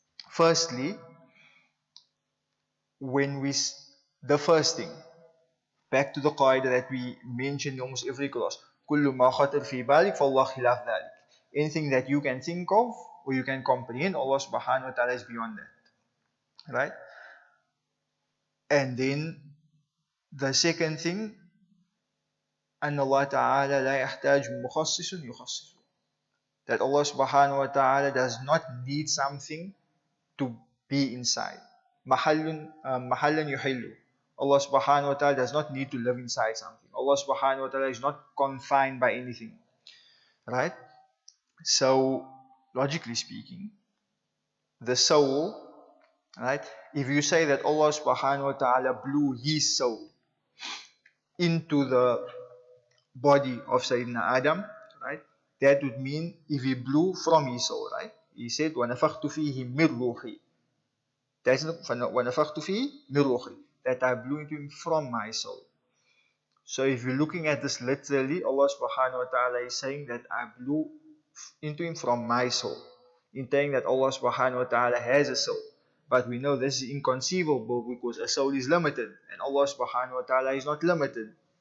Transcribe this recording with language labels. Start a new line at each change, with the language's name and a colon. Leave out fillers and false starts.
English: Firstly, the first thing, back to the qaida that we mentioned in almost every class,
Arabic: كل ما خطر في بالك فالله خلاف ذلك.
English: Anything that you can think of or you can comprehend, Allah subhanahu wa ta'ala is beyond that, right? And then the second thing,
Arabic: أن الله تعالى لا يحتاج مخصص يخصص.
English: That Allah subhanahu wa ta'ala does not need something to be inside.
Arabic: محل يحل.
English: Allah subhanahu wa ta'ala does not need to live inside something. Allah subhanahu wa ta'ala is not confined by anything, right? So logically speaking, the soul, right? If you say that Allah subhanahu wa ta'ala blew his soul into the body of Sayyidina Adam, right? That would mean if he blew from his soul, right? He said,
Arabic: وَنَفَخْتُ فِيهِ مِنْ رُوحِي.
English: That's
Arabic: وَنَفَخْتُ فِيهِ مِنْ رُوحِي.
English: That I blew into him from my soul. So if you're looking at this literally, Allah subhanahu wa ta'ala is saying that I blew into him from my soul. In saying that Allah subhanahu wa ta'ala has a soul. But we know this is inconceivable because a soul is limited and Allah subhanahu wa ta'ala is not limited.